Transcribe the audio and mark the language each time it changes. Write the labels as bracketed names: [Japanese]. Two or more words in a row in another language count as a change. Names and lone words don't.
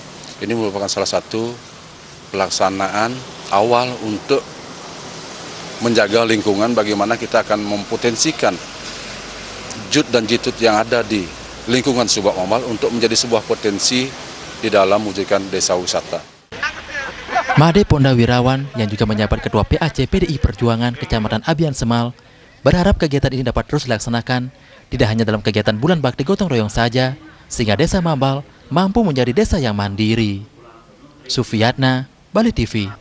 [Indonesian] Ini merupakan salah satu pelaksanaan awal untuk menjaga lingkungan, bagaimana kita akan mempotensikan jut dan jitut yang ada di lingkungan Subak Mambal untuk menjadi sebuah potensi di dalam mewujudkan desa wisata. Made Pondari Wirawan yang juga menjabat Ketua PAC PDI Perjuangan Kecamatan Abian Semal berharap kegiatan ini dapat terus dilaksanakan tidak hanya dalam kegiatan bulan bakti gotong royong saja, sehingga Desa Mambal mampu menjadi desa yang mandiri. Sufiyatna, Bali TV.